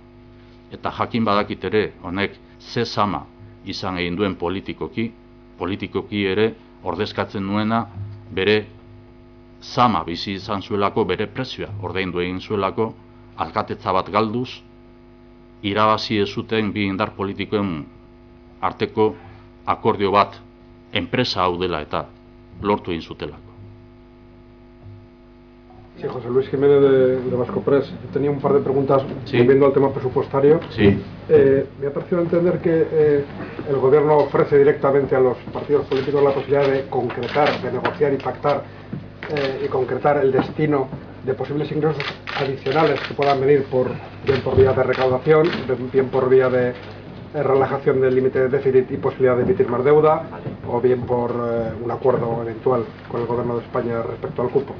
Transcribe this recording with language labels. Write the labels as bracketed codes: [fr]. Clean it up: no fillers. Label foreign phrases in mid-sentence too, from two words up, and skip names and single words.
[eu] Eta jakin badakit ere honek ze zama izan egin duen politikoki ere ordezkatzen nuena bere zama bizi izan zuelako, bere prezioa ordaindu egin zuelako, alkatetza bat galduz, irabazi ez zuten bi indar politikoen arteko akordio bat enpresa hau dela eta lortu egin zutelako. [es] Sí, José Luis Jiménez de Vasco Press. Tenía un par de preguntas volviendo al tema presupuestario. Sí. Me ha parecido entender que el gobierno ofrece directamente a los partidos políticos la posibilidad de concretar, de negociar y pactar y concretar el destino de posibles ingresos adicionales que puedan venir bien por vía de recaudación, bien por vía de relajación del límite de déficit y posibilidad de emitir más deuda, o bien por un acuerdo eventual con el gobierno de España respecto al cupo.